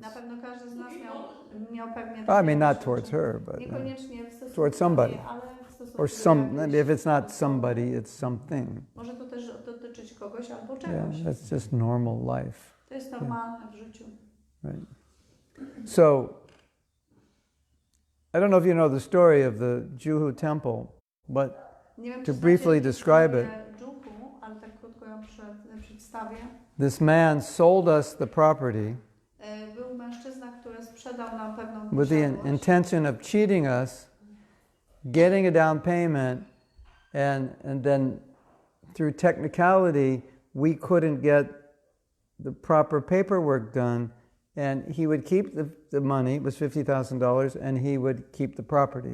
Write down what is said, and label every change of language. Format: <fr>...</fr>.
<pl>Na pewno każdy z nas miał pewnie.</pl> <en>I mean, not towards her, but towards somebody. Or if it's not somebody, it's something.</en> <pl>Może to też dotyczyć kogoś albo czegoś.</pl> <en>Yeah, that's just normal life.</en> <pl>To jest normalne w życiu.</pl> <en>Right. So, I don't know if you know the story of the Juhu temple, but to briefly describe it,</en> <pl>ale tak krótko ją przedstawię.</pl> <en>This man sold us the property</en> <pl>Był mężczyzna, który sprzedał nam pewną</pl> <en>with the intention of cheating us, getting a down payment, and then through technicality, we couldn't get the proper paperwork done, and he would keep the money, it was $50,000, and he would keep the property.</en>